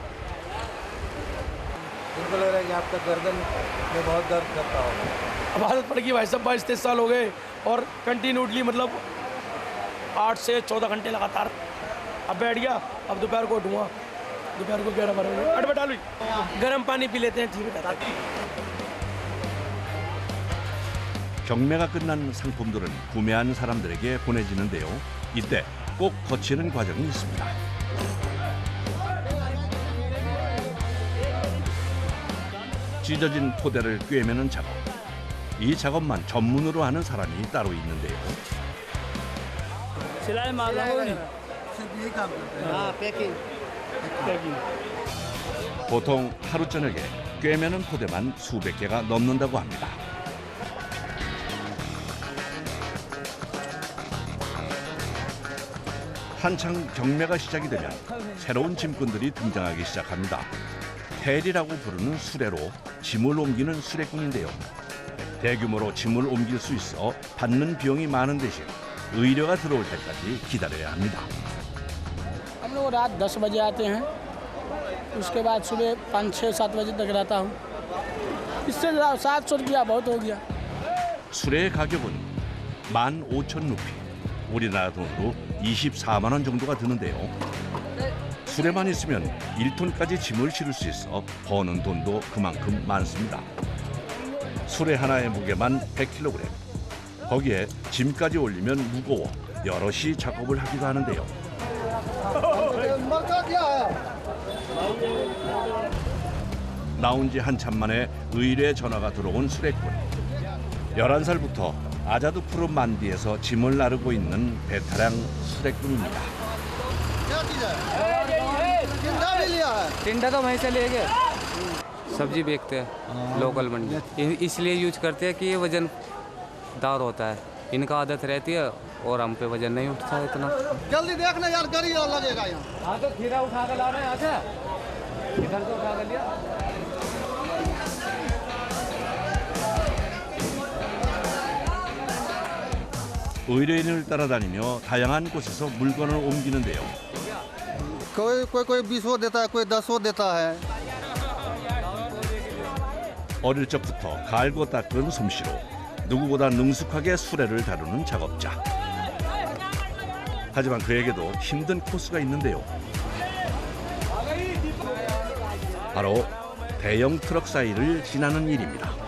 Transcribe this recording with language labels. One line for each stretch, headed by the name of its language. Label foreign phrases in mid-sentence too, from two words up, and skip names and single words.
Hindi: इनको लग रहा है कि आपका गर्दन में बहुत दर्द करता होगा। अब आदत पड़ गई भाई साहब 22-23 साल हो गए और कंटिन्यूटली मतलब 8 से 14 घंटे लगातार। अब बैठ गया, अब दोपहर को उठूँगा, दोपहर को 11-12 बजे अटबा डालू, गर्म पानी पी लेते हैं, ठीक रहता है।
Korean: 경매가 끝난 상품들은 구매한 사람들에게 보내지는데요. 이때 꼭 거치는 과정이 있습니다. 찢어진 포대를 꿰매는 작업. 이 작업만 전문으로 하는 사람이 따로 있는데요.
Hindi: सिलाई मार रहा
Korean: 보통 하루 저녁에 꿰매는 포대만 수백 개가 넘는다고 합니다. 한창 경매가 시작이 되면 새로운 짐꾼들이 등장하기 시작합니다. 헬이라고 부르는 수레로 짐을 옮기는 수레꾼인데요. 대규모로 짐을 옮길 수 있어 받는 비용이 많은 대신 의뢰가 들어올 때까지 기다려야 합니다.
Hindi: हम लोग रात 10 बजे आते हैं, उसके बाद सुबह 5-6-7 बजे तक रहता हूँ। इससे 700 रुपया बहुत हो गया।
Korean: 수레의 가격은 15,000루피, 우리나라 돈으로 24만 원 정도가 드는데요. 수레만 있으면 1톤까지 짐을 실을 수 있어 버는 돈도 그만큼 많습니다. 수레 하나의 무게만 100kg. 거기에 짐까지 올리면 무거워 여럿이 작업을 하기도 하는데요. 나온 지 한참 만에 의뢰 전화가 들어온 수레꾼. 11살부터 아자두 푸른 만디에서 짐을 나르고 있는 베테랑 수레꾼입니다.
Hindi: टिंडा तो वहीं से ले गए। सब्जी बेचते हैं लोकल मंडी, इसलिए यूज करते हैं कि ये वजनदार होता है। इनका आदत रहती है और हम पे वजन नहीं उठता है इतना। जल्दी देखना यार, गाड़ी लगेगा यहाँ। हाँ तो खीरा उठा कर ला रहे हैं, अच्छा इधर से उठा कर लिया।
Korean: 의뢰인을 따라다니며 다양한 곳에서 물건을 옮기는데요.
Hindi: कोई 20 देता है, कोई 10 देता है।
Korean: 어릴 적부터 갈고 닦은 솜씨로 누구보다 능숙하게 수레를 다루는 작업자. 하지만 그에게도 힘든 코스가 있는데요. 바로 대형 트럭 사이를 지나는 일입니다.